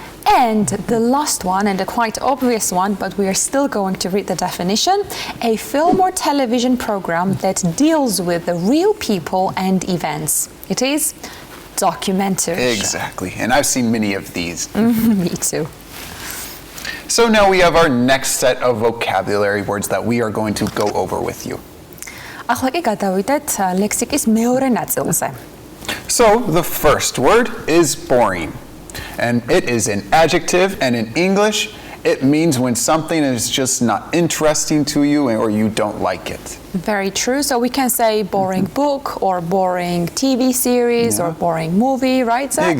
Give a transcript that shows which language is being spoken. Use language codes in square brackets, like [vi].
[en] And the last one, and a quite obvious one, but we are still going to read the definition, a film or television program that deals with the real people and events. It is documentary. Exactly, and I've seen many of these. Me too. So now we have our next set of vocabulary words that we are going to go over with you. [ka] ახლა კი გადავიდეთ ლექსიკის მეორე ნაწილზე. [en] So the first word is boring, and it is an adjective, and in English it means when something is just not interesting to you or you don't like it. Very true. So we can say boring book or boring TV series or boring movie, right, Zach?